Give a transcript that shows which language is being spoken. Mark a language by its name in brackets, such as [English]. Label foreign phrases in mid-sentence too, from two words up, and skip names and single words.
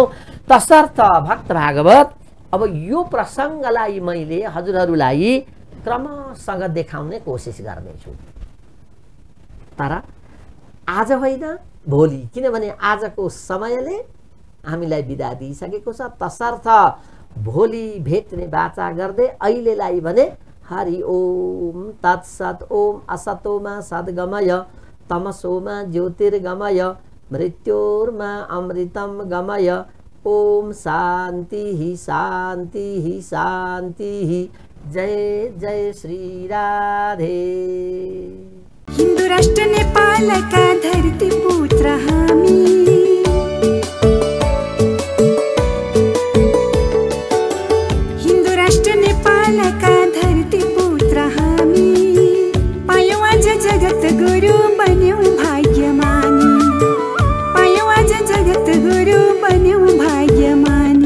[Nepali] तसर्थ भक्त भागवत अब यो प्रसङ्गलाई मैले हजुरहरूलाई क्रमसँग देखाउने कोसिस गर्नेछु, तर आज होइन भोलि, किनभने आजको समयले हामीलाई बिदा दिइसकेको छ। तसर्थ भोलि भेट्ने बाचा गर्दै अहिलेलाई भने [Sanskrit] हरि ओम तत्सत। ओम असतोमा सद्गमय तमसोमा ज्योतिर्गमय मृत्योर्मा अमृतम गमय। ओम शान्ति शान्ति शान्ति। जय जय श्री राधे। [Nepali] हिंदू राष्ट्र नेपाल का धरती पुत्र हामी, हिंदू राष्ट्र नेपाल का धरती पुत्र हामी, पायौं आज जगत गुरु बन्यौं भाग्यमानी, पायौं आज जगत गुरु बन्यौं भाग्यमानी।